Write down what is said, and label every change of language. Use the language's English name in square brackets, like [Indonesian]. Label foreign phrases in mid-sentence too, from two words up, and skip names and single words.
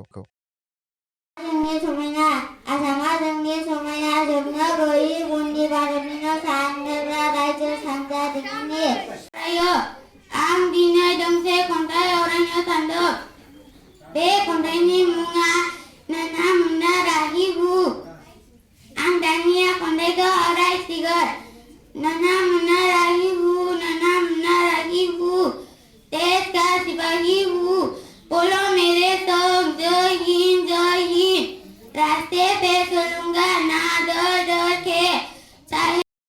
[Bodo] जोंनि समायना आसामा जोंनि समायना जोबनो गैयै बुहुमनि भारतनिनो सानजाग्रा रायजो सानजा दिगनि आं दिनै दोंसे खन्थाइ आवरायनो सानदों बे खन्थाइनि मुङा नोना मुना राहिबु आं दानिया खन्थाइखौ आवरायसिगोन नोना मुना राहिबु [Hindi] देश का सिपाही हूँ बोलो मेरे संग जय हिंद रास्ते पे चलूंगा ना डर के चाहे